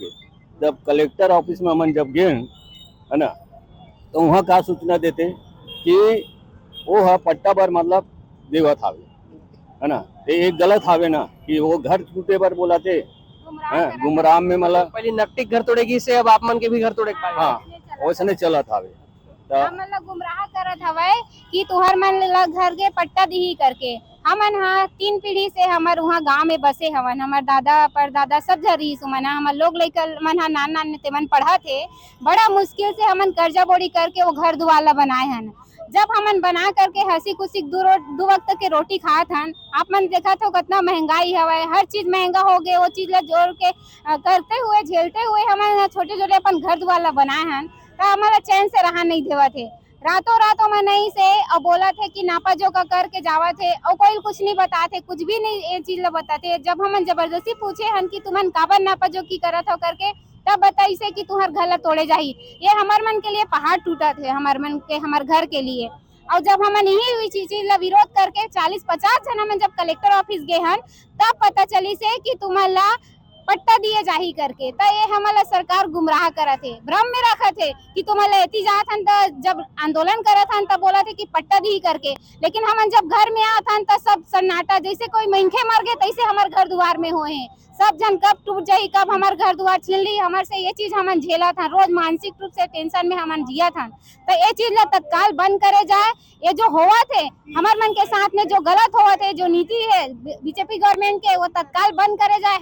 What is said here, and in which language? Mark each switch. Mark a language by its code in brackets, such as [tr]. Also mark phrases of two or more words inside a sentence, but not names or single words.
[hne] जब कलेक्टर ऑफिस में हम जब गए है ना, तो वहाँ का सूचना देते कि वो है पट्टा पर मतलब देवत हावे, है ना। एक गलत हावे ना कि वो घर टूटे पर बोला थे गुमराह में मतलब पहले नकटी घर तोड़ेगी से अब आप मन के भी घर तोड़े पाए। हाँ वैसने चलत हावे। हमन ला गुमराह करत हवय कि तुहर मन ला घर के पट्टा दिही करके। हमन हा 3 पीढ़ी से हमर वहाँ गांव में बसे हवन, हमर दादा परदादा सब झरी सुमन हमर लोग लेकर मन हा नान नान ते मन पढ़ा थे। बड़ा मुश्किल से हमन कर्जा बोड़ी करके वो घर दुआला बनाए हन। जब हमन बना करके हंसी खुशी दो वक्त के रोटी खात हन, आप मन देखा तो कितना महंगाई हवय, हर चीज महंगा हो गए। वो चीज ला जोड़ के करते हुए झेलते हुए हमन छोटे छोटे अपन घर दुआला बनाए हन, तो हमारा चैन से रहा नहीं देवा थे। रातों रातों में नहीं से और बोला थे कि नापा जोका करके जावा थे और कोई कुछ नहीं बताते, कुछ भी नहीं ये चीज ला बताते। जब हमन जबरदस्ती पूछे हन कि तुमन काबर नापा जोकी करत हो करके, तब बताई से कि तुहर घर ला तोड़े जाही। ये हमार मन के लिए पहाड़ टूटा थे, हमार मन के हमार घर के लिए। और जब हमन यही चीज ला विरोध करके 40-50 जन हमन जब कलेक्टर ऑफिस गए हन, तब पता चली से कि तुमन ला पट्टा दिए जाही करके। तो ये हमारा सरकार गुमराह करत है, भ्रम में रखत है कि तुम्हारे एती जात हन। तो जब आंदोलन करत हन तब बोला थे कि पट्टा दी करके, लेकिन हमन जब घर में आत हन तो सब सन्नाटा, जैसे कोई मनखे मर गए तैसे हमारे घर द्वार में हुए हैं। सब जन कब टूट जाई, कब हमार घर द्वार छीन ली, हमार से ये चीज हमन झेला था। रोज मानसिक रूप से टेंशन में हमन जिया था। तो ये चीज ला तत्काल बंद करे जाए। ये जो हुआ थे हमार मन के साथ में जो गलत हुआ थे, जो नीति है बीजेपी गवर्नमेंट के, वो तत्काल बंद करे जाए।